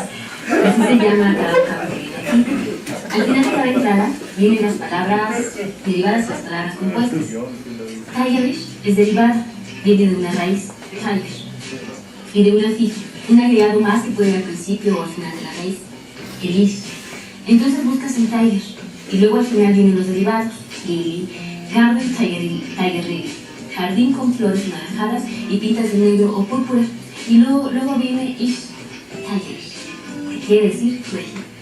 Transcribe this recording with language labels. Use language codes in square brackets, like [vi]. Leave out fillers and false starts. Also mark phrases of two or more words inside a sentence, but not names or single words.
[es] Así se llama cada vocabulario. Al final de cada entrada vienen las palabras derivadas de las palabras compuestas. Tigerish es derivada, viene de una raíz, tiger, y de una fija, un agregado más que puede ir al principio o al final de la raíz, el ish. Entonces buscas en tiger, y luego al final vienen los derivados, [en] lily, garden, tiger lily, [es] jardín con flores naranjadas y pintas de negro o púrpura, y luego viene [en] ish, tiger, [es] que quiere decir regia.